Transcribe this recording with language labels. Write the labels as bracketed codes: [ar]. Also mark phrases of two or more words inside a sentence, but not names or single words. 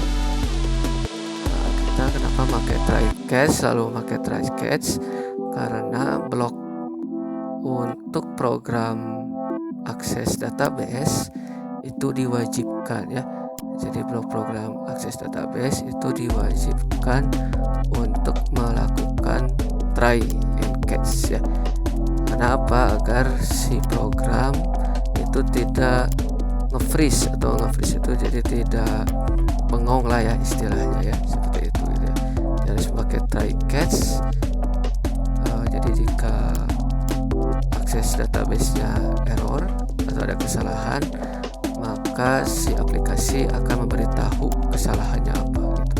[id] Nah, kita kenapa pakai [en] try catch, [id] selalu pakai [en] try catch, [id] karena blok untuk program akses database itu diwajibkan ya. Jadi blok program akses database itu diwajibkan untuk melakukan [en] try and catch [id] ya. Kenapa? Agar si program itu tidak nge-freeze, atau nge-freeze itu jadi tidak bengong lah ya istilahnya ya, seperti itu gitu ya. Jadi harus pakai [en] try catch. [id] Jadi jika akses database-nya error atau ada kesalahan, maka si aplikasi akan memberitahu kesalahannya apa gitu.